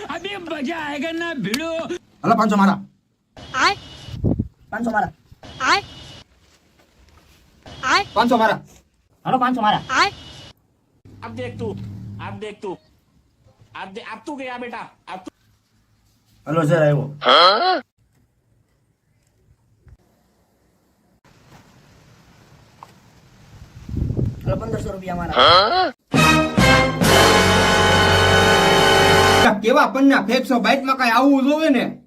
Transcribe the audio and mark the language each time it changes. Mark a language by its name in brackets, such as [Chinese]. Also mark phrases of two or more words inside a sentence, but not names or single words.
[Hindi] अभी मजा आएगा ना भिड़ो। [Gujarati] હલો 500 મારા. આય 500 મારા. આય આય 500 મારા. હાલો 500 મારા. આય [Hindi] अब देख तू अब तू गया बेटा अब तू [Gujarati] હલો સર આવ્યો. હલો 1500 રૂપિયા મારા. કેવા પન્ના ફેંકશો બાઈટમાં કઈ આવવું જોવે ને.